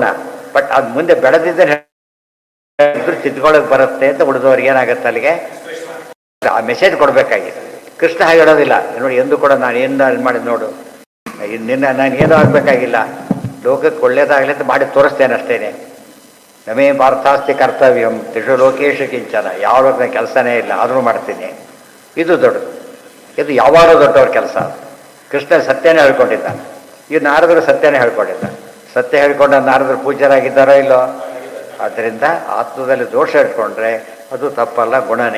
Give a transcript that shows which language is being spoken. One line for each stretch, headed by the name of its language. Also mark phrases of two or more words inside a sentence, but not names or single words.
Kannada: ಬಟ್ ಅದು ಮುಂದೆ ಬೆಳೆದಿದ್ದರೆ ತಿದ್ಕೊಳ್ಳೋಕೆ ಬರುತ್ತೆ ಅಂತ ಉಳಿದವ್ರಿಗೆ ಏನಾಗುತ್ತೆ, ಅಲ್ಲಿಗೆ ಆ ಮೆಸೇಜ್ ಕೊಡಬೇಕಾಗಿದೆ. ಕೃಷ್ಣ ಹಾಗೆ ಹೇಳೋದಿಲ್ಲ. ನೋಡಿ, ಎಂದು ಕೂಡ ನಾನು ಏನು ಮಾಡಿ ನೋಡು, ನಿನ್ನ ನಾನು ಏನೂ ಆಗಬೇಕಾಗಿಲ್ಲ, ಲೋಕಕ್ಕೆ ಒಳ್ಳೇದಾಗಲಿ ಅಂತ ಮಾಡಿ ತೋರಿಸ್ತೇನೆ ಅಷ್ಟೇನೆ.
Sanskrit: ನಮೇ ಪಾರ್ಥಾಸ್ತಿ ಕರ್ತವ್ಯಂ ತ್ರಿಷು ಲೋಕೇಶು ಕಿಂಚನ.
Kannada: ಯಾವ ಲೋಕ ಕೆಲಸನೇ ಇಲ್ಲ, ಆದರೂ ಮಾಡ್ತೀನಿ. ಇದು ದೊಡ್ಡದು. ಇದು ಯಾವಾಗಲೂ ದೊಡ್ಡವ್ರ ಕೆಲಸ. ಕೃಷ್ಣ ಸತ್ಯನೇ ಹೇಳ್ಕೊಂಡಿದ್ದಾನೆ. ಈ ನಾರದರು ಸತ್ಯನೇ ಹೇಳ್ಕೊಂಡಿದ್ದ. ಸತ್ಯ ಹೇಳ್ಕೊಂಡ ನಾರದರು ಪೂಜ್ಯರಾಗಿದ್ದಾರೋ ಇಲ್ಲೋ? ಆದ್ದರಿಂದ ಆತ್ಮದಲ್ಲಿ ದೋಷ ಇಟ್ಕೊಂಡ್ರೆ ಅದು ತಪ್ಪಲ್ಲ, ಗುಣನೇ.